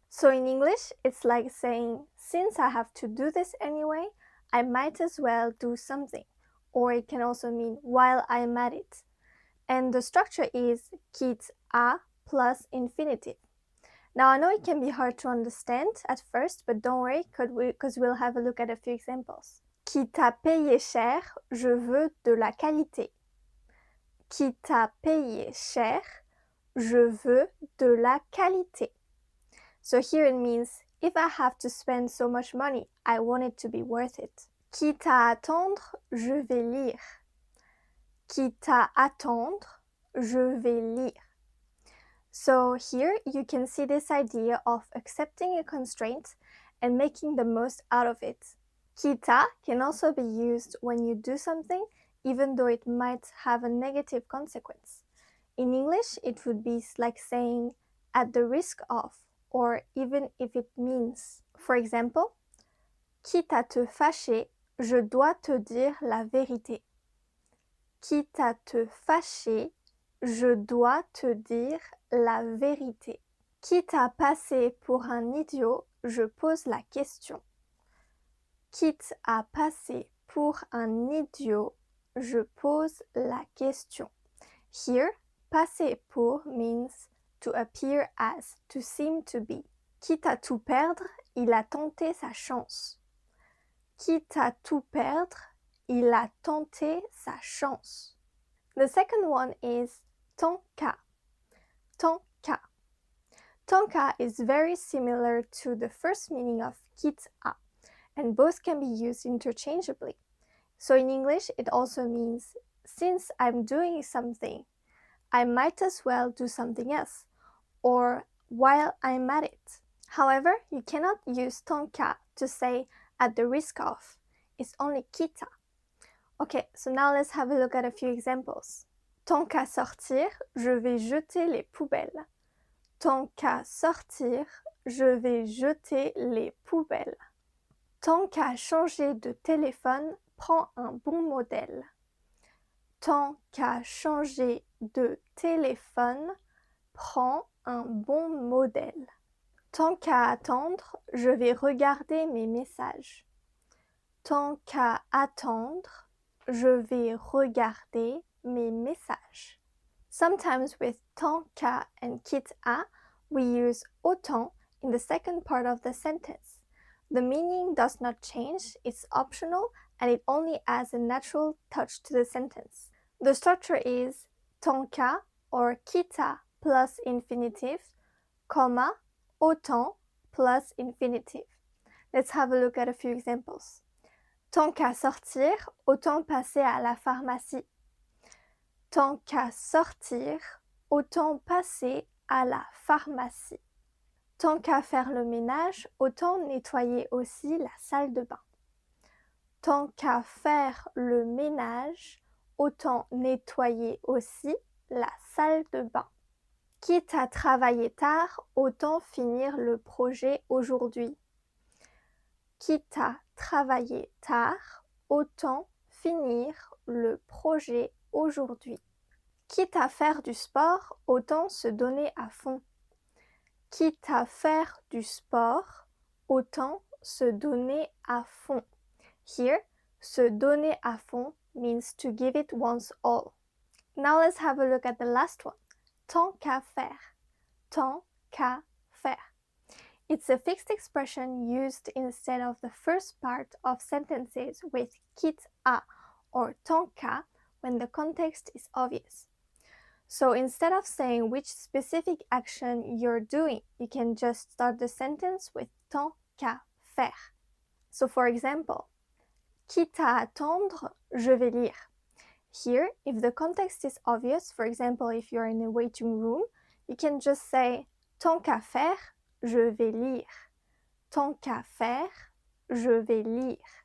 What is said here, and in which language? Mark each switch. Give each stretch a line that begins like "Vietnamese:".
English: So in English, it's like saying, since I have to do this anyway, I might as well do something. Or it can also mean while I'm at it. And the structure is quitte à plus infinitive. Now I know it can be hard to understand at first, but don't worry because we'll have a look at a few examples.
French: Quitte à payer cher, je veux de la qualité. Quitte à payer cher, je veux de la qualité.
English: So here it means, if I have to spend so much money, I want it to be worth it.
French: Quitte à attendre, je vais lire. Quitte à attendre, je vais lire.
English: So here you can see this idea of accepting a constraint and making the most out of it. Quitte à can also be used when you do something even though it might have a negative consequence. In English, it would be like saying at the risk of, or even if it means. For example,
French: quitte à te fâcher, je dois te dire la vérité. Quitte à te fâcher, je dois te dire la vérité. Quitte à passer pour un idiot, je pose la question. Quitte à passer pour un idiot, je pose la question.
English: Here, passer pour means to appear as, to seem to be.
French: Quitte à tout perdre, il a tenté sa chance. Quitte à tout perdre, il a tenté sa chance.
English: The second one is tant qu'à. Tant qu'à. Tant qu'à is very similar to the first meaning of quitte à, and both can be used interchangeably. So in English, it also means, since I'm doing something, I might as well do something else, or while I'm at it. However, you cannot use tant qu'à to say at the risk of. It's only quitte à. Okay, so now let's have a look at a few examples.
French: Tant qu'à sortir, je vais jeter les poubelles. Tant qu'à sortir, je vais jeter les poubelles. Tant qu'à changer de téléphone, prends un bon modèle. Tant qu'à changer de téléphone, prends un bon modèle. Tant qu'à attendre, je vais regarder mes messages. Tant qu'à attendre, je vais regarder mes messages.
English: Sometimes with tant qu'à and quitte à, we use autant in the second part of the sentence. The meaning does not change, it's optional, and it only adds a natural touch to the sentence. The structure is tant qu'à or quitte à plus infinitive, comma, autant plus infinitive. Let's have a look at a few examples.
French: Tant qu'à sortir, autant passer à la pharmacie. Tant qu'à sortir, autant passer à la pharmacie. Tant qu'à faire le ménage, autant nettoyer aussi la salle de bain. Tant qu'à faire le ménage, autant nettoyer aussi la salle de bain. Quitte à travailler tard, autant finir le projet aujourd'hui. Quitte à travailler tard, autant finir le projet aujourd'hui. Quitte à faire du sport, autant se donner à fond. Quitte à faire du sport, autant se donner à fond.
English: Here, se donner à fond means to give it one's all. Now let's have a look at the last one.
French: Tant qu'à faire. Tant qu'à faire.
English: It's a fixed expression used instead of the first part of sentences with quitte à or tant qu'à when the context is obvious. So instead of saying which specific action you're doing, you can just start the sentence with tant qu'à faire. So for example,
French: quitte à attendre, je vais lire.
English: Here, if the context is obvious, for example, if you're in a waiting room, you can just say
French: tant qu'à faire, je vais lire.
English: Tant qu'à faire, je vais lire.